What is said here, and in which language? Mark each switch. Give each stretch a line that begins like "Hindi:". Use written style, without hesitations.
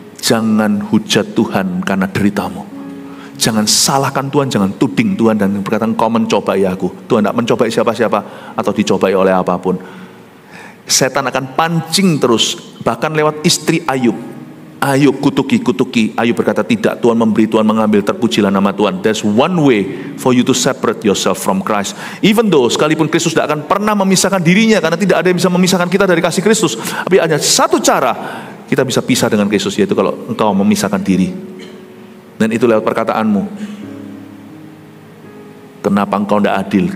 Indonesian: Jangan hujat Tuhan karena deritamu. Jangan salahkan Tuhan, jangan tuding Tuhan dan berkata kau mencobai aku. Tuhan tidak mencobai siapa-siapa atau dicobai oleh apapun. Setan akan pancing terus, bahkan lewat istri Ayub. Ayub kutuki. Ayub berkata, tidak, Tuhan memberi, Tuhan mengambil, terpujilah nama Tuhan.
English: There's one way for you to separate yourself from Christ. Even though
Indonesian: sekalipun Kristus tidak akan pernah memisahkan dirinya, karena tidak ada yang bisa memisahkan kita dari kasih Kristus. Tapi ada satu cara kita bisa pisah dengan Kristus, yaitu kalau engkau memisahkan diri. Dan itu lewat perkataanmu. Kenapa engkau tidak adil?